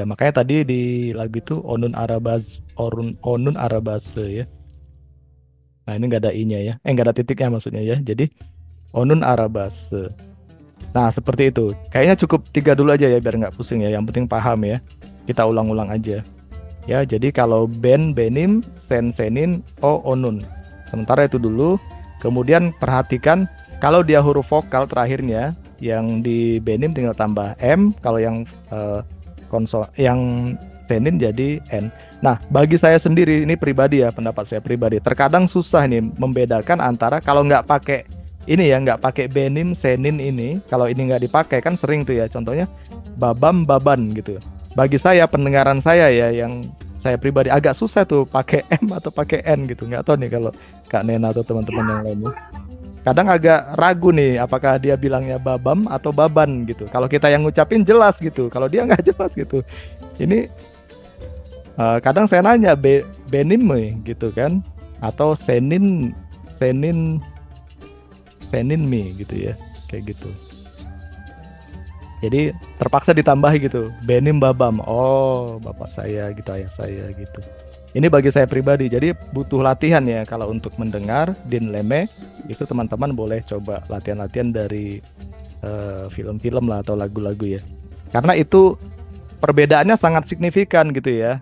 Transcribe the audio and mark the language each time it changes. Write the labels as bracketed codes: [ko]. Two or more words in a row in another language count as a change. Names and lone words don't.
[id] Makanya tadi di lagu itu [tr] onun arabase [id] ya. Nah, ini nggak ada i-nya ya. Nggak ada titiknya maksudnya ya. Jadi [tr] onun arabase. [id] Nah, seperti itu. Kayaknya cukup 3 dulu aja ya biar nggak pusing ya. Yang penting paham ya. Kita ulang-ulang aja. Ya, jadi kalau [tr] ben, benim, sen, senin, o, onun. [id] Sementara itu dulu. Kemudian perhatikan kalau dia huruf vokal terakhirnya yang di benim tinggal tambah m, kalau yang yang senin jadi n. Nah, bagi saya sendiri ini pribadi ya, pendapat saya pribadi. Terkadang susah nih membedakan antara kalau nggak pakai ini ya, nggak pakai benim, senin ini. Kalau ini nggak dipakai kan sering tuh ya. Contohnya babam, baban gitu. Bagi saya pendengaran saya ya yang saya pribadi agak susah tuh pakai M atau pakai N gitu. Nggak tahu nih kalau Kak Nena atau teman-teman yang lainnya. Kadang agak ragu nih apakah dia bilangnya babam atau baban gitu. Kalau kita yang ngucapin jelas gitu. Kalau dia nggak jelas gitu. Ini kadang saya nanya benim gitu kan, atau [tr] senin mi [id] gitu ya, kayak gitu. Jadi terpaksa ditambah gitu, [tr] benim babam. [id] Oh, bapak saya gitu, ayah saya gitu. Ini bagi saya pribadi, jadi butuh latihan ya. Kalau untuk mendengar din leme itu teman-teman boleh coba latihan-latihan dari film-film lah atau lagu-lagu ya. Karena itu perbedaannya sangat signifikan gitu ya.